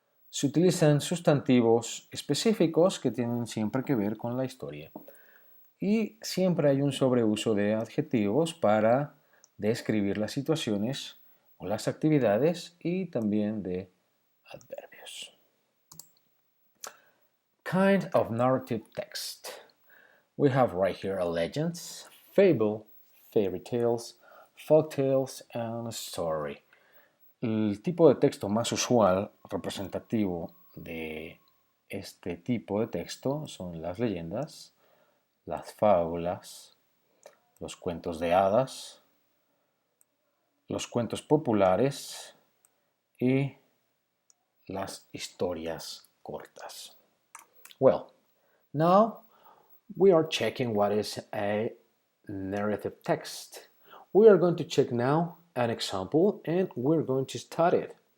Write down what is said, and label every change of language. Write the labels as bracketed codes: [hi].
[es] Se utilizan sustantivos específicos que tienen siempre que ver con la historia. Y siempre hay un sobreuso de adjetivos para describir las situaciones o las actividades y también de adverbios. [en] kind of narrative text. We have right here a legends, fable, fairy tales, folk tales, and a story. [es] El tipo de texto más usual, representativo de este tipo de texto son las leyendas, las fábulas, los cuentos de hadas, los cuentos populares y las historias cortas. [en] Well, now we are checking what is a narrative text. We are going to check now an example and we're going to study it.